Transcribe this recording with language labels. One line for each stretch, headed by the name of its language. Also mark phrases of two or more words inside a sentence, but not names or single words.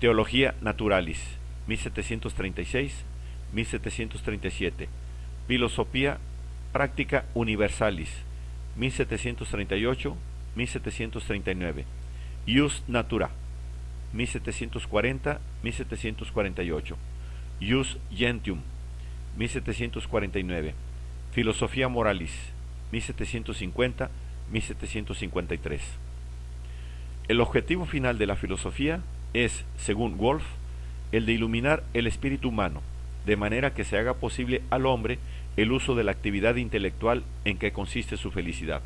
Spanish: Theologia Naturalis, 1736-1737. Philosophia Practica Universalis, 1738-1739. Jus Natura, 1740-1748. Jus Gentium, 1749. Filosofía Moralis, 1750-1753. El objetivo final de la filosofía es, según Wolff, el de iluminar el espíritu humano, de manera que se haga posible al hombre el uso de la actividad intelectual en que consiste su felicidad.